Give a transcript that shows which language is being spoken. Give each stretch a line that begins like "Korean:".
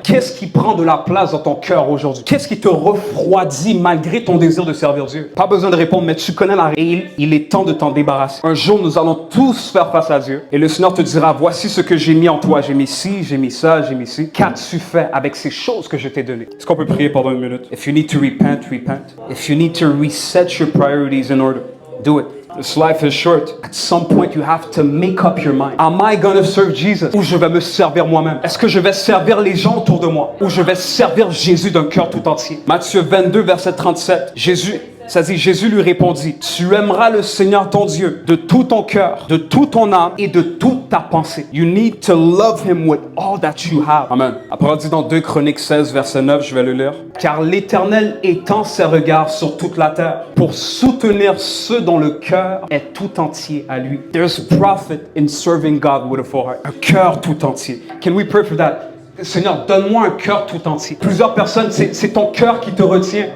French: Qu'est-ce qui prend de la place dans ton cœur aujourd'hui? Qu'est-ce qui te refroidit malgré ton désir de servir Dieu? Pas besoin de répondre, mais tu connais la réponse. Il est temps de t'en débarrasser. Un jour, nous allons tous faire face à Dieu. Et le Seigneur te dira, voici ce que j'ai mis en toi. J'ai mis ci, j'ai mis ça, j'ai mis ci. Qu'as-tu fait avec ces choses que je t'ai données? Est-ce qu'on peut prier pendant 1 minute?
English: If you need to repent, repent. If you need to reset your priorities in order, do it. This life is short. At some point, you have to make up your mind. Am I going to serve Jesus?
French: Ou je vais me servir moi-même? Est-ce que je vais servir les gens autour de moi? Ou je vais servir Jésus d'un cœur tout entier? Matthieu 22, verset 37. Jésus lui répondit, tu aimeras le Seigneur ton Dieu de tout ton cœur, de toute ton âme et de toute ta pensée.
English: You need to love him with all that you have. Amen.
French: Après, on dit dans 2 Chroniques 16, verset 9, je vais le lire. Car l'Éternel étend ses regards sur toute la terre pour soutenir ceux dont le cœur est tout entier à lui.
English: There's profit in serving God with a full heart.
French: Un cœur tout entier.
English: Can we pray for that?
French: Seigneur, donne-moi un cœur tout entier. Plusieurs personnes, c'est ton cœur qui te retient.